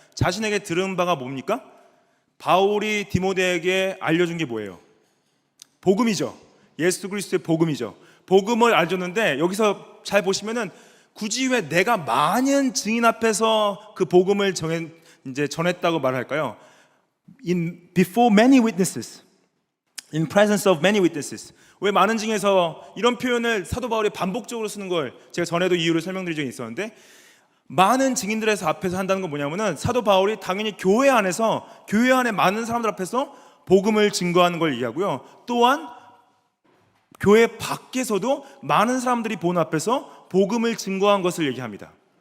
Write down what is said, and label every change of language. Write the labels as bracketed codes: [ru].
[ko] 자신에게 들은 바가 뭡니까? 바울이 디모데에게 알려준 게 뭐예요? 복음이죠. 예수 그리스도의 복음이죠. 복음을 알려줬는데 여기서 잘 보시면은 굳이 왜 내가 많은 증인 앞에서 그 복음을 전했다고 말할까요? [en] Before many witnesses, in presence of many witnesses. [ko] 왜 많은 증인에서 이런 표현을 사도 바울이 반복적으로 쓰는 걸 제가 전에도 이유를 설명드린 적이 있었는데, 많은 증인들에서 앞에서 한다는 건 뭐냐면은 사도 바울이 당연히 교회 안에 많은 사람들 앞에서 복음을 증거하는 걸 얘기하고요. 또한 교회 밖에서도 많은 사람들이 보는 앞에서 복음을 증거한 것을 얘기합니다.